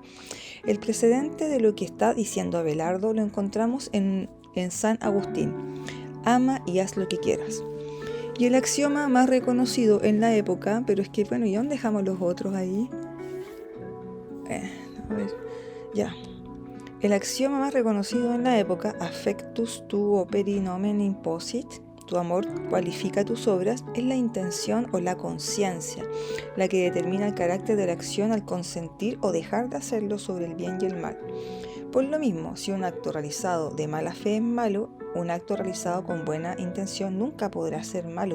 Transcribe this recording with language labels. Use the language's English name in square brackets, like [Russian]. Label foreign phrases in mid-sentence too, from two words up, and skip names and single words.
[Spanish] El precedente de lo que está diciendo Abelardo lo encontramos en San Agustín: ama y haz lo que quieras. Y el axioma más reconocido en la época, pero es que, ¿y dónde dejamos los otros ahí? El axioma más reconocido en la época, [Latin] affectus tu operi nomen imposit, [Spanish] tu amor cualifica tus obras, es la intención o la conciencia, la que determina el carácter de la acción al consentir o dejar de hacerlo sobre el bien y el mal. Por lo mismo, si un acto realizado de mala fe es malo, un acto realizado con buena intención nunca podrá ser malo.